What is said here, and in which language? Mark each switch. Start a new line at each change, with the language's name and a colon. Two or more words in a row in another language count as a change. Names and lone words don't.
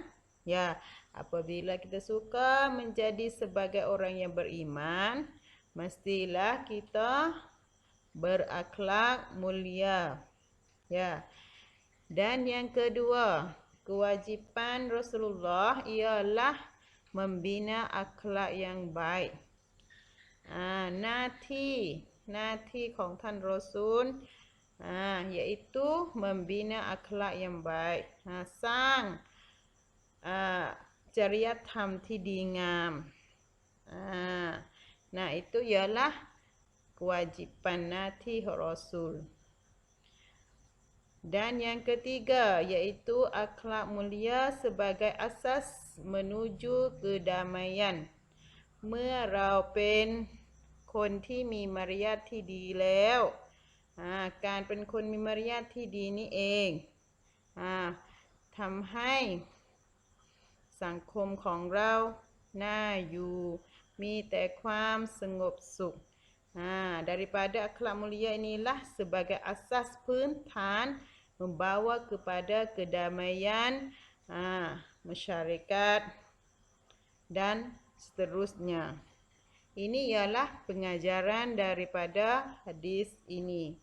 Malay: Ya, apabila kita suka menjadi sebagai orang yang beriman, mestilah kita berakhlak mulia. Ya. Dan yang kedua, kewajipan Rasulullah ialah membina akhlak yang baik. Nati
Thai: ของท่านรอซูล
Malay: iaitu membina akhlak yang baik,
Thai: สร้างจริยธรรมที่ดีงาม
Malay: itu ialah kewajipan nati Rasul. Dan yang ketiga iaitu akhlak mulia sebagai asas menuju kedamaian.
Thai: เมื่อเราเป็นคนที่มีมารยาทที่ดีแล้วการเป็น คนมีมารยาทที่ดีนี่เองทำให้สังคมของเราน่าอยู่มีแต่ความสงบสุข
Malay: daripada akhlak mulia inilah sebagai asas
Thai: พื้นฐาน
Malay: membawa kepada kedamaian masyarakat dan seterusnya. Ini ialah pengajaran daripada hadis ini.